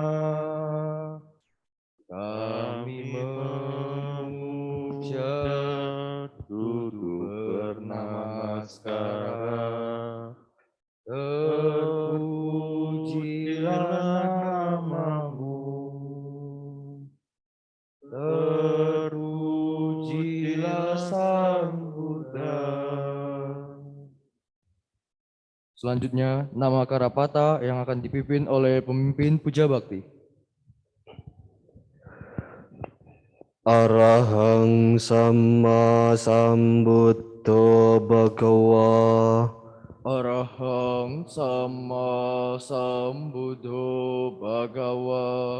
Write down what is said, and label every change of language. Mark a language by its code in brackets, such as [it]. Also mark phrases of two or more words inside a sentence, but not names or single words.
[id] Kami memuja duduk bernamaskara, terpujilah namamu, terpujilah Sang Buddha. Selanjutnya, nama Karapata yang akan dipimpin oleh pemimpin Puja Bakti. [pi] Arahang Sama Sambuddho Bhagava. Arahang Sama Sambuddho Bhagava.